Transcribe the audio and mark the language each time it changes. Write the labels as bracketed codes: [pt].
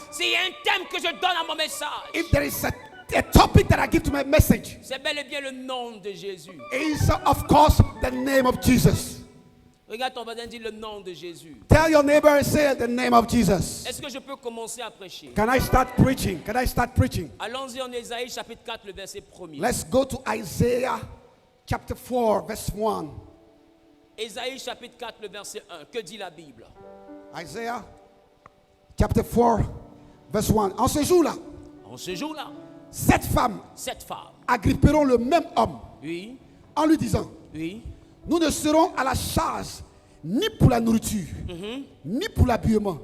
[fr] s'il y a un thème que je donne à mon message, [en] if there is a topic that I give to my message, [fr] c'est bel et bien le nom de Jésus. [en] is of course the name of Jesus. [fr] Regarde ton voisin, dis le nom de Jésus. [en] Tell your neighbor and say the name of Jesus. [fr] Est-ce que je peux commencer à prêcher? [en] Can I start preaching? Can I start preaching? [fr] Allons-y en Ésaïe chapitre 4, le verset 1er. [en] Let's go to Isaiah chapter 4, verse 1. [fr] Ésaïe chapitre 4, le verset 1. Que dit la Bible? [en] Isaiah chapter 4, verse 1. [fr] En ce jour-là, En ce jour-là, cette femme cette femme, agripperont le même homme oui, en lui disant, oui, nous ne serons à la charge ni pour la nourriture, ni pour l'habillement.